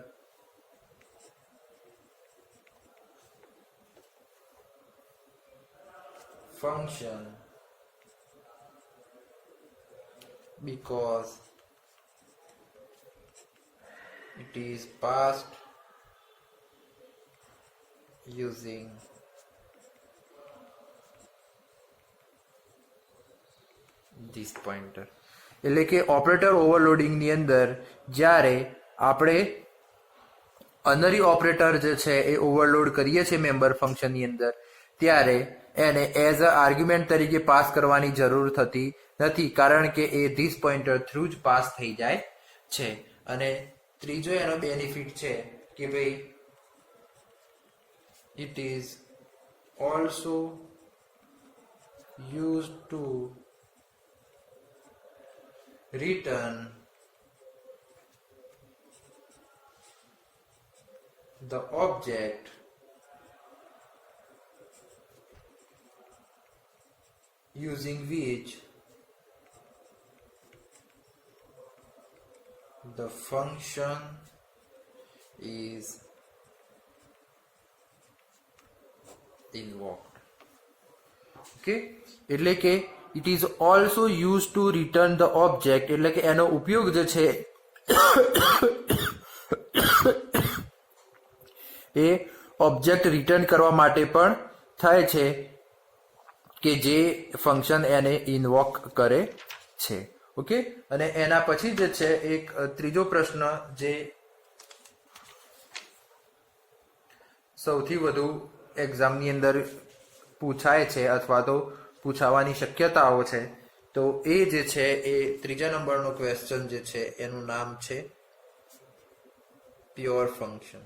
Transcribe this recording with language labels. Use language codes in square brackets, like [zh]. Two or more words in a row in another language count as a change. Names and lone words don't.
[en] function because it is passed using this pointer. [gu] એટલે કે [en] operator overloadingની [gu] અંદર જ્યારે આપણે [en] unary operator [gu] જે છે એ ઓવરલોડ કરીએ છીએ [en] member functionની [gu] અંદર ત્યારે એને [en] as a argument [gu] તરીકે પાસ કરવાની જરૂર થતી નથી, કારણ કે એ [en] this pointer through [gu] જ પાસ થઈ જાય છે. અને ત્રીજો એનો બેનિફિટ છે કે ભાઈ [en] it is also used to return the object using which the function is invoked. Okay, [gu] એટલે કે [en] it is also used to return the object, [gu] એટલે કે એનો ઉપયોગ જે છે એ [en] object return [gu] કરવા માટે પણ થાય છે કે જે ફંક્શન એને ઇન્વોક કરે છે. ઓકે, અને એના પછી જે છે એક ત્રીજો પ્રશ્ન જે સૌથી વધુ એક્ઝામની અંદર પૂછાય છે અથવા તો પૂછાવાની શક્યતાઓ છે, તો એ જે છે એ ત્રીજા નંબરનો ક્વેશ્ચન જે છે એનું નામ છે [en] pure function.